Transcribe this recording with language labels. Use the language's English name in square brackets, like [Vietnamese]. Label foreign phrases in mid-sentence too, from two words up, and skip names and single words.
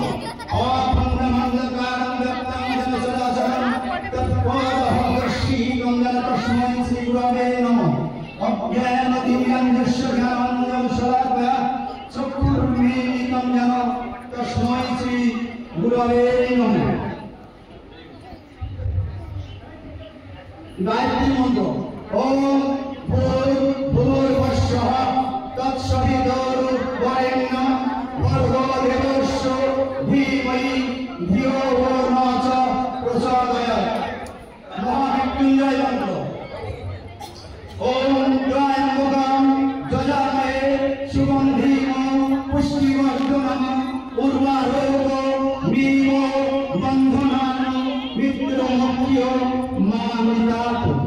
[Sanskrit] अखण्डमण्डलकारं व्याप्तं येन चराचरं तत्पदं दर्शितं तस्मै श्री गुरवे नमः। अज्ञानतिमिरन्धस्य ज्ञानाञ्जनं शलाकया चक्षुरुन्मीलितं येन तस्मै श्री गुरवे नमः। গায়ত্রী মন্ত্র ওম ভূর্ভুবস্বঃ তৎসবিতুর্বরেণ্যং ভর্গো দেবস্য ধীমহি ধিয়ো যো নঃ প্রচোদয়াৎ। মহামৃত্যুঞ্জয় মন্ত্র ওম ত্র্যম্বকং যজামহে সুগন্ধিম পুষ্টিবর্ধনং উর্বারোগমীব বন্ধনান মৃত্যুমুক্তয় মামৃতাৎ।